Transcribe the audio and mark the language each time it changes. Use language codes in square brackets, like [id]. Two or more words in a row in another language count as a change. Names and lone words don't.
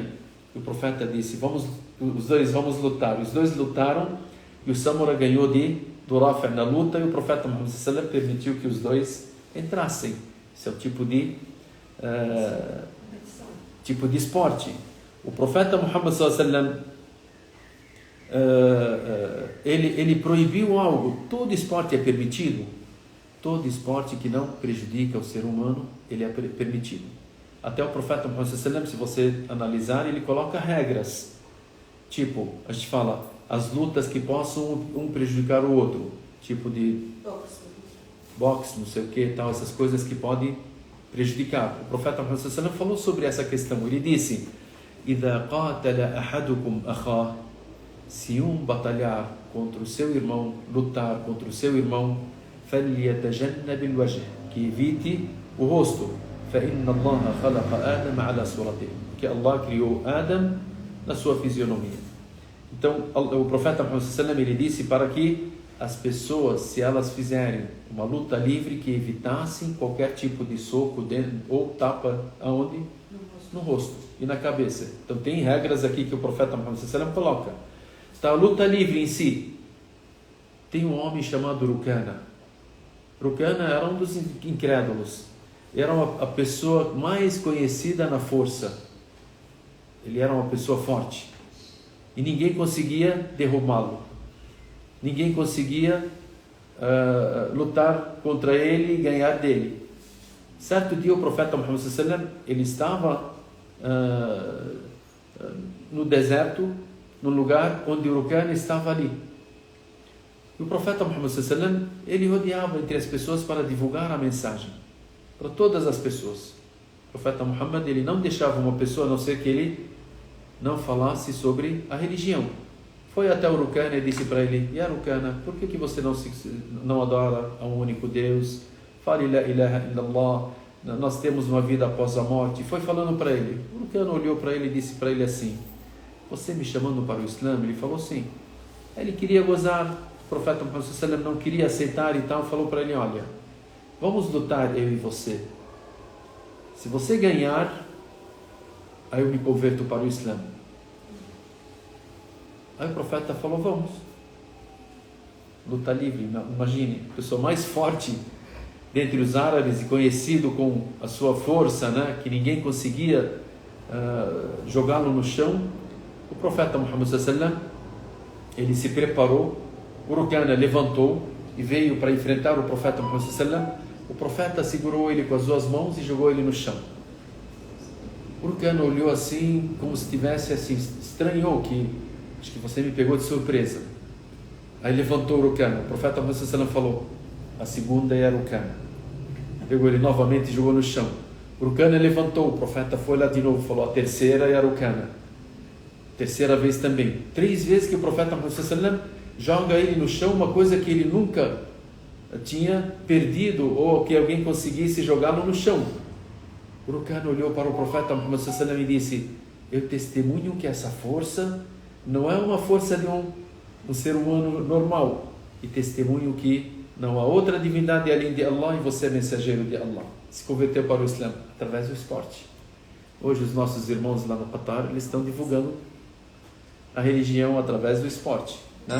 [pt] E o profeta disse: os dois vamos lutar. Os dois lutaram e o Samura ganhou do Rafi' na luta, e o profeta Muhammad [ar] صلى الله عليه وسلم [pt] permitiu que os dois entrassem. Esse é o tipo de esporte. O profeta Muhammad [ar] صلى الله عليه وسلم, [pt] ele proibiu algo. Todo esporte é permitido. Todo esporte que não prejudica o ser humano, ele é permitido. Até o profeta Muhammad [ar] صلى الله عليه وسلم, [pt] se você analisar, ele coloca regras. Tipo, a gente fala, as lutas que possam um prejudicar o outro. Tipo de boxe, não sei o que, tal, essas coisas que podem prejudicar. O profeta Muhammad [ar] صلى الله عليه وسلم [pt] falou sobre essa questão. Ele disse: [ar] إِذَا قَاتَلَ أَحَدُكُمْ أَخَاهُ, [pt] se um batalhar contra o seu irmão, lutar contra o seu irmão, [ar] فَلْيَتَجَنَّبِ الْوَجْهِ, [pt] que evite o rosto. [ar] فَإِنَّ اللَّهَ خَلَقَ آدَمَ عَلَى صُورَتِهِ, [pt] que Allah criou Adam na sua fisionomia. Então o profeta Muhammad [ar] صلى الله عليه وسلم, [pt] ele disse para que as pessoas, se elas fizerem uma luta livre, que evitassem qualquer tipo de soco ou tapa aonde? No rosto e na cabeça. Então tem regras aqui que o profeta Muhammad [ar] صلى الله عليه وسلم [pt] coloca. está a luta livre em si. Tem um homem chamado Rukana. Rukana era um dos incrédulos. Era a pessoa mais conhecida na força. Ele era uma pessoa forte. E ninguém conseguia derrubá-lo. Ninguém conseguia lutar contra ele e ganhar dele. Certo dia o profeta Muhammad [ar] صلى الله عليه وسلم, [pt] ele estava no deserto, num lugar onde o Rukana estava ali. E o profeta Muhammad [ar] صلى الله عليه وسلم, [pt] ele rodeava entre as pessoas para divulgar a mensagem para todas as pessoas. O profeta Muhammad, ele não deixava uma pessoa, a não ser que ele não falasse sobre a religião. Foi até o Rukana e disse para ele: "Ya Rukana, por que você não adora a um único Deus? Fale [ar] لا إله إلا الله, [pt] nós temos uma vida após a morte." Foi falando para ele. O Rukana olhou para ele e disse para ele assim: "Você me chamando para o Islã?" Ele falou sim. Ele queria gozar. O profeta Muhammad [ar] صلى الله عليه وسلم [pt] não queria aceitar, então falou para ele: "Olha, vamos lutar eu e você. Se você ganhar, aí eu me converto para o Islã." Aí o profeta falou: "Vamos." Luta livre, imagine, a pessoa mais forte dentre os árabes e conhecido com a sua força, né, que ninguém conseguia jogá-lo no chão. O profeta Muhammad [ar] صلى الله عليه وسلم, [pt] ele se preparou. O Rukana levantou e veio para enfrentar o profeta Muhammad [ar] صلى الله عليه وسلم. [pt] O profeta segurou ele com as duas mãos e jogou ele no chão. O Rukana olhou assim, como se tivesse assim, estranhou que acho que você me pegou de surpresa. Aí levantou o Rukana. O profeta Muhammad [ar] صلى الله عليه وسلم [pt] falou: "A segunda é a Rukana." Pegou ele novamente e jogou no chão. O Rukana levantou. O profeta foi lá de novo, falou: "A terceira é a Rukana." Terceira vez também. 3 vezes que o profeta Muhammad [ar] صلى الله عليه وسلم [pt] joga ele no chão, uma coisa que ele nunca tinha perdido, ou que alguém conseguisse jogá-lo no chão. O Rukana olhou para o profeta Muhammad [ar] صلى الله عليه وسلم [pt] e disse: "Eu testemunho que essa força não é uma força de um ser humano normal, e testemunho que não há outra divindade além de Allah e você é mensageiro de Allah." Se converteu para o Islã através do esporte. Hoje os nossos irmãos lá no Qatar, eles estão divulgando a religião através do esporte, né?